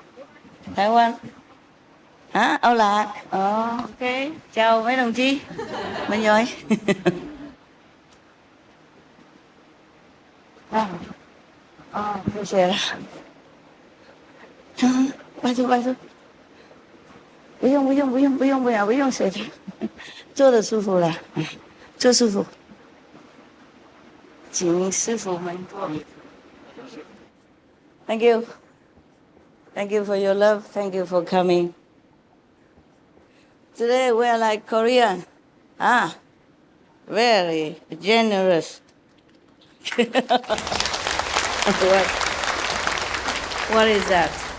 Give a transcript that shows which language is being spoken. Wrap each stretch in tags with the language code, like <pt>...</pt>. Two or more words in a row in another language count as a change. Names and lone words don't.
<vi>台湾 hả? Âu Lạc. Ok. Chào mấy đồng chí. Mình rồi. Thôi xe ra.</vi> <zh>拜托拜托。不用谢谢。坐的舒服了，坐舒服。请师傅们坐。</zh> <en>Thank you. Thank you for your love. Thank you for coming. Today we are like Korean. Very generous. What is that?</en>